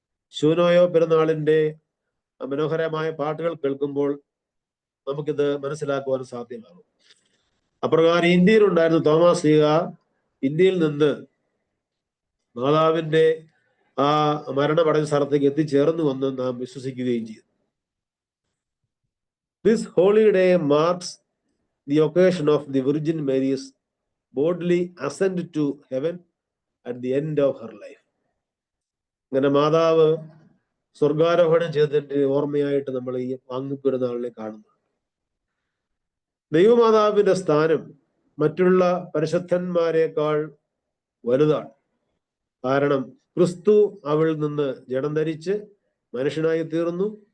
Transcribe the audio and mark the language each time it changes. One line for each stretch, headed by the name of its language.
Malayalam: ശൂനോയോ പെരുന്നാളിന്റെ മനോഹരമായ പാട്ടുകൾ കേൾക്കുമ്പോൾ നമുക്കിത് മനസ്സിലാക്കുവാൻ സാധ്യമാകും. അപ്രകാരം ഇന്ത്യയിലുണ്ടായിരുന്ന തോമാ ശ്ലീഹ ഇന്ത്യയിൽ നിന്ന് മാതാവിന്റെ ആ മരണമടഞ്ഞ സ്ഥലത്തേക്ക് എത്തിച്ചേർന്നു വന്ന് നാം വിശ്വസിക്കുകയും ചെയ്തു.
English: This holy day marks the occasion of the Virgin Mary's bodily ascent to heaven at the end of her life.
Malayalam: അങ്ങനെ മാതാവ് സ്വർഗാരോഹണം ചെയ്തതിന്റെ ഓർമ്മയായിട്ട് നമ്മൾ ഈ വാങ്ങിപ്പെരുന്നാളിനെ കാണുന്നു. ദൈവമാതാവിന്റെ സ്ഥാനം മറ്റുള്ള പരിശുദ്ധന്മാരെക്കാൾ വലുതാണ്. കാരണം ക്രിസ്തു അവളിൽ നിന്ന് ജഡം ധരിച്ച് മനുഷ്യനായി തീർന്നു.